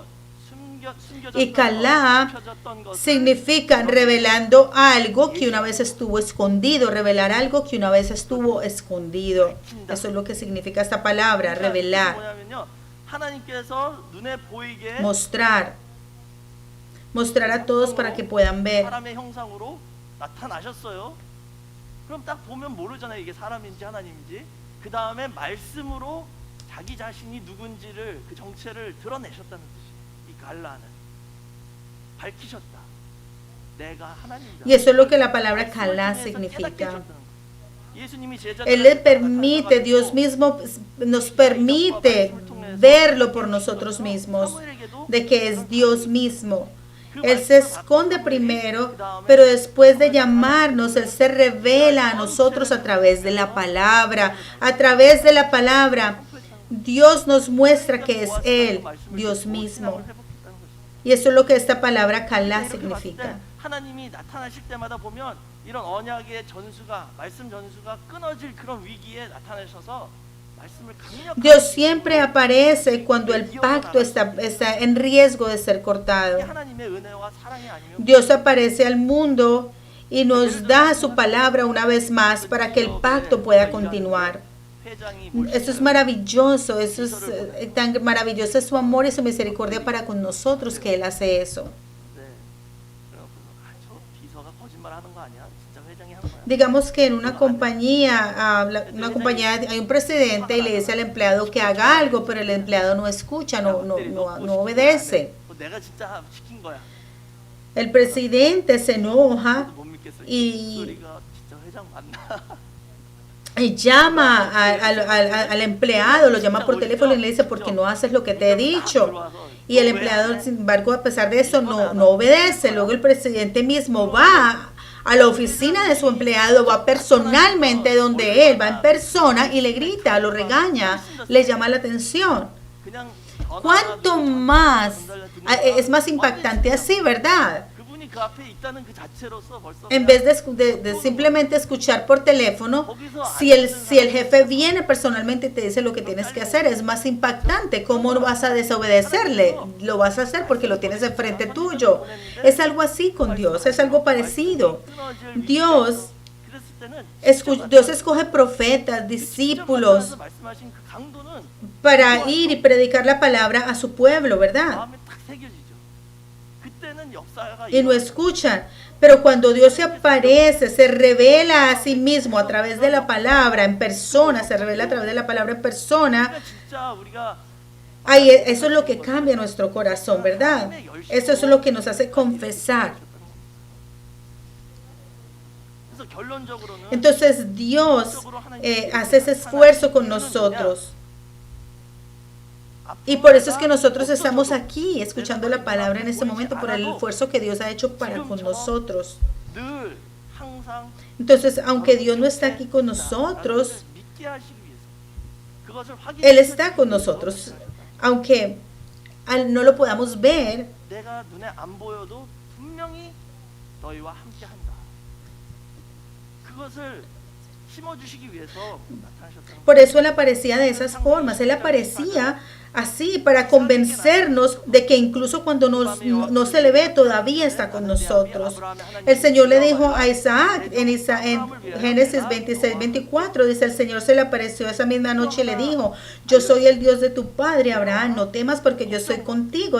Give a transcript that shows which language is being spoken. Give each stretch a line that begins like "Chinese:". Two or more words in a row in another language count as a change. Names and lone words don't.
Spanish: Y kalá significa revelando algo que una vez estuvo escondido, revelar algo que una vez estuvo escondido. Eso es lo que significa esta palabra, revelar. Mostrar. Mostrar a todos para que puedan ver.
Korean: 사람의 형상으로 나타나셨어요. 그럼 딱 보면 모르잖아요. 이게 사람인지 하나님인지. 그 다음에 말씀으로 자기 자신이 누군지를 그 정체를 드러내셨다는 뜻이에요. 이 갈라는 밝히셨다. 내가 하나님이다.
Spanish: Y eso es lo que la palabra kalá significa. Él le permite, Dios mismo nos permite verlo por nosotros mismos, de que es Dios mismo. Él se esconde primero, pero después de llamarnos, Él se revela a nosotros a través de la palabra. A través de la palabra, Dios nos muestra que es Él, Dios mismo. Y eso es lo que esta palabra kalá significa.
Korean: 하나님이 나타나실 때마다 보면 이런 언약의 전수가 말씀 전수가 끊어질 그런 위기에 나타나셔서 말씀을 강력하게
Spanish: Dios siempre aparece cuando el pacto está en riesgo de ser cortado.
Korean: 하나님의 은혜와 사랑이 아니면
Spanish: Dios aparece al mundo y nos da su palabra una vez más para que el pacto pueda continuar.
Korean: 회장이
Spanish: Eso es maravilloso, eso es tan maravilloso es su amor y su misericordia para con nosotros que Él hace eso.
Korean: 네. 저 비서가 거짓말하는 거 아니야? 진짜 회장이 하는 거야?
Spanish: Digamos que en una compañía hay un presidente y le dice al empleado que haga algo, pero el empleado no escucha, no obedece.
Korean: 내가 진짜 시킨 거야.
Spanish: El presidente se enoja
Korean: 못 믿겠어. 이- 소리가 진짜 회장 맞나?
Spanish: y llama al empleado, lo llama por teléfono y le dice, ¿por qué no haces lo que te he dicho? Y el empleado, sin embargo, a pesar de eso, no obedece. Luego el presidente mismo va a la oficina de su empleado, va personalmente donde él, va en persona y le grita, lo regaña, le llama la atención.
Korean: 그냥
Spanish: ¿Cuánto más? Es más impactante así, ¿verdad?
Korean: 그분이 그 앞에 있다는 그 자체로서 벌써
Spanish: En vez de simplemente escuchar por teléfono, si el jefe viene personalmente y te dice lo que tienes que hacer, es más impactante. ¿Cómo no vas a desobedecerle? Lo vas a hacer porque lo tienes enfrente tuyo. Es algo así con Dios, es algo parecido. Dios escoge profetas, discípulos
Korean: 말씀하신 그 강도는
Spanish: para ir y predicar la palabra a su pueblo, ¿verdad?
Korean: 마음에 딱 새겨지죠. 그때는 역사가
Spanish: Y no escuchan. Pero cuando Dios se aparece, se revela a sí mismo a través de la palabra en persona, se revela a través de la palabra en persona,
Korean: 진짜 우리가
Spanish: ahí eso es lo que cambia nuestro corazón, ¿verdad? Eso es lo que nos hace confesar.
Korean: 그래서 결론적으로는
Spanish: Entonces Dios hace ese esfuerzo con nosotros. Y por eso es que nosotros estamos aquí escuchando la palabra en este momento, por el esfuerzo que Dios ha hecho para con nosotros.
Korean: 늘 항상
Spanish: Entonces, aunque Dios no está aquí con nosotros,
Korean: 그것을 믿게 하시기 위해서, 그것을
Spanish: Él está con
Korean: 확인시키기 위해서
Spanish: nosotros. Aunque no lo podamos ver,
Korean: 내가 눈에 안 보여도 분명히 너희와 함께한다. 그것을 심어주시기 위해서 나타나셨다는
Spanish: por eso Él aparecía de esas formas. Él aparecía así para convencernos de que incluso cuando no se le ve, todavía está con nosotros. El Señor le dijo a Isaac en Génesis 26-24, dice: el Señor se le apareció esa misma noche y le dijo: yo soy el Dios de tu padre Abraham, no temas porque yo soy contigo.